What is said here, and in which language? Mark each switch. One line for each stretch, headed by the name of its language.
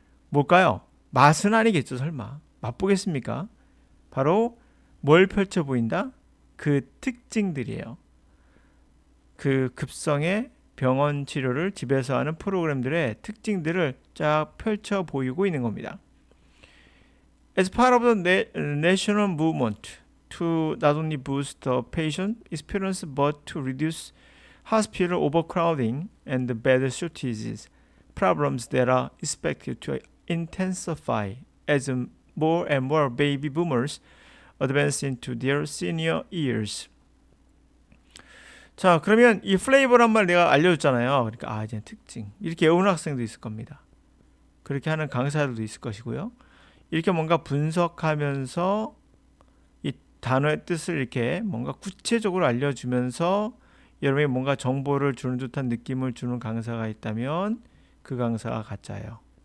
Korean: 뭘까요? 맛은 아니겠죠, 설마. 맛보겠습니까? 바로 뭘 펼쳐 보인다? 그 특징들이에요. 그 급성의 병원 치료를 집에서 하는 프로그램들의 특징들을 쫙 펼쳐 보이고 있는 겁니다.
English: As part of the national movement to not only boost the patient experience but to reduce hospital overcrowding and bed shortages, problems that are expected to intensify as more and more baby boomers advance into their senior years.
Korean: 자, 그러면 이 플레이버란 말 내가 알려줬잖아요. 그러니까 이제 특징. 이렇게 외우는 학생도 있을 겁니다. 그렇게 하는 강사들도 있을 것이고요. 이렇게 뭔가 분석하면서 이 단어의 뜻을 이렇게 뭔가 구체적으로 알려주면서 여러분이 뭔가 정보를 주는 듯한 느낌을 주는 강사가 있다면 그 강사가 가짜예요.